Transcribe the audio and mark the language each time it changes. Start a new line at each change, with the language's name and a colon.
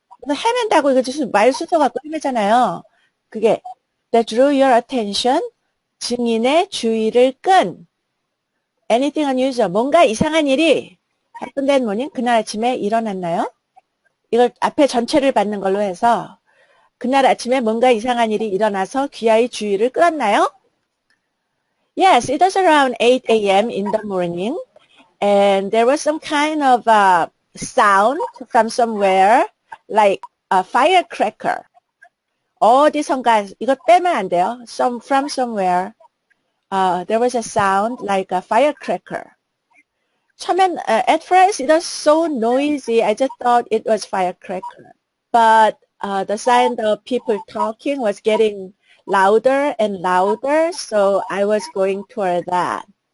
Korean: 헤맨다고 이거 지금 말 순서 갖고 헤매잖아요. 그게
English: that drew your attention
Korean: 증인의 주의를 끈
English: anything unusual
Korean: 뭔가 이상한 일이
English: happened that morning
Korean: 그날 아침에 일어났나요? 이걸 앞에 전체를 받는 걸로 해서 그날 아침에 뭔가 이상한 일이 일어나서 귀하의 주의를 끌었나요?
English: Yes, it was around 8 a.m. in the morning and there was some kind of sound from somewhere like a firecracker.
Korean: 어디선가 이거 빼면 안 돼요.
English: From somewhere there was a sound like a firecracker.
Korean: 처음엔
English: at first it was so noisy. I just thought it was firecracker. But the sound of people talking was getting louder and louder, so I was going toward that.